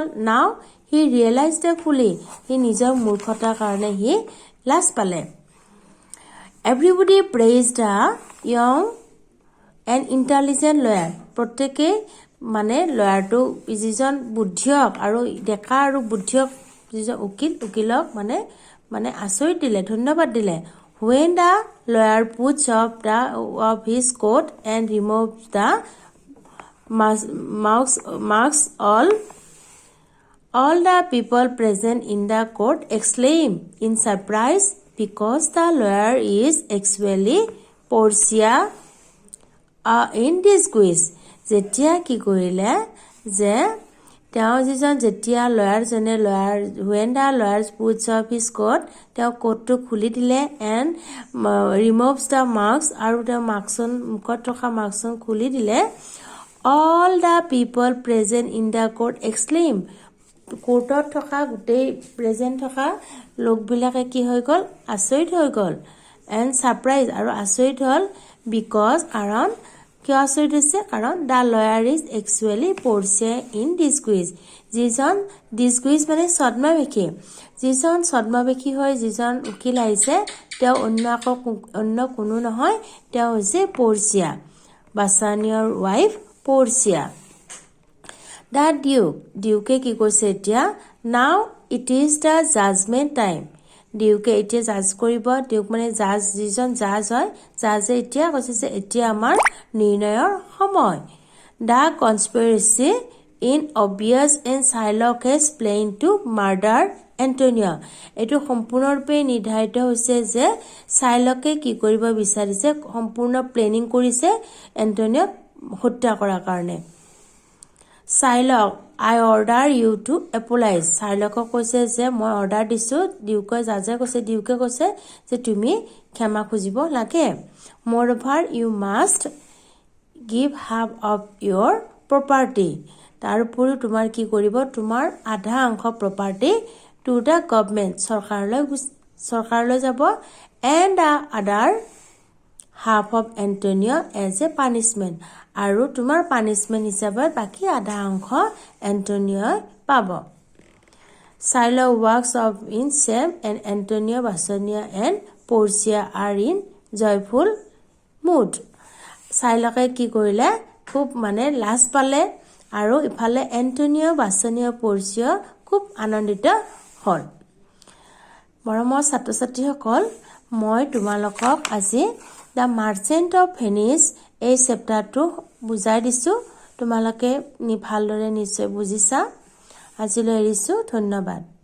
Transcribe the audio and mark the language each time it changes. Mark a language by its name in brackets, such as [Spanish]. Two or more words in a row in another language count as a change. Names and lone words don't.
[English] now he realised the folly [Assamese] সি নিজৰ মূৰ্খতাৰ কাৰণে সি লাজ পালে [English] everybody praised the young and intelligent lawyer [Assamese] প্ৰত্যেকেই মানে লয়াৰটো যিজন বুদ্ধিয়ক আৰু ডেকা আৰু বুদ্ধিয়ক যিজন উকিলক মানে আচৰিত দিলে ধন্যবাদ দিলে [English] when the lawyer puts off his coat and removes the marks all the people present in the court exclaim in surprise because the lawyer is actually Portia in disguise [Assamese] যেতিয়া কি কৰিলে যে তেওঁ যিজন যেতিয়া লয়াৰজনে [English] when the lawyer puts off his coat [Assamese] তেওঁ কোটটো খুলি দিলে [English] and removes the marks [Assamese] আৰু তেওঁ মুখত থকা মাস্কখন খুলি দিলে [English] all the people present in the court exclaim [Assamese] কোৰ্টত থকা গোটেই প্ৰেজেন্ট থকা লোকবিলাকে কি হৈ গ'ল আচৰিত হৈ গ'ল [English] and surprise [Assamese] আৰু আচৰিত হ'ল because কাৰণ কিয় আচৰিত হৈছে কাৰণ [English] the lawyer is actually Portia in disguise [Assamese] যিজন disguise মানে ছদ্মাবেশী যিজন ছদ্মাবেশী হৈ যিজন উকিল আহিছে তেওঁ অন্য কোনো নহয় তেওঁ হৈছে পৰ্চিয়া বাছানিয়ৰ ৱাইফ পৰ্চিয়া দা ডিউকে কি কৈছে এতিয়া [English] now it is the judgement time [Assamese] ডিউকে এতিয়া জাজ কৰিব ডিউক মানে জাজ যিজন জাজ হয় জাজে এতিয়া কৈছে যে এতিয়া আমাৰ নিৰ্ণয়ৰ সময় [English] the conspiracy obvious and Shylock has planned to murder Antonio. [Assamese] এইটো সম্পূৰ্ণৰূপে নিৰ্ধাৰিত হৈছে যে Shylock-এ কি কৰিব বিচাৰিছে সম্পূৰ্ণ প্লেনিং কৰিছে এন্টোনিওক হত্যা কৰাৰ কাৰণে [English] Shylock, I order you to apologize. [Assamese] Shylock-ক কৈছে যে মই অৰ্ডাৰ দিছো ডিউকে জাজে কৈছে ডিউকে কৈছে যে তুমি ক্ষমা খুজিব লাগে [English] Moreover, you must give half of your property. [Assamese] তাৰ উপৰিও তোমাৰ কি কৰিব তোমাৰ আধা অংশ প্ৰপাৰ্টি [English] to the government [Assamese] চৰকাৰলৈ যাব [English] and the other half of Antonio as a punishment. [Assamese] আৰু তোমাৰ পানিশমেন্ট হিচাপে বাকি আধা অংশ এন্টোনিও পাব [English] Shylock walks off in shame and Antonio, Bassanio and Portia are in joyful mood. [Assamese] Shylock-এ কি কৰিলে খুব মানে লাজ পালে আৰু ইফালে এন্টোনিও, বাছনিও, পৰ্চিয়া খুব আনন্দিত হ'ল মৰমৰ ছাত্ৰ-ছাত্ৰীসকল মই তোমালোকক আজি দ্য মাৰ্চেন্ট অফ ভেনিস এই চেপ্টাৰটো বুজাই দিছো তোমালোকে ভালদৰে নিশ্চয় বুজিছা আজিলৈ এৰিছো ধন্যবাদ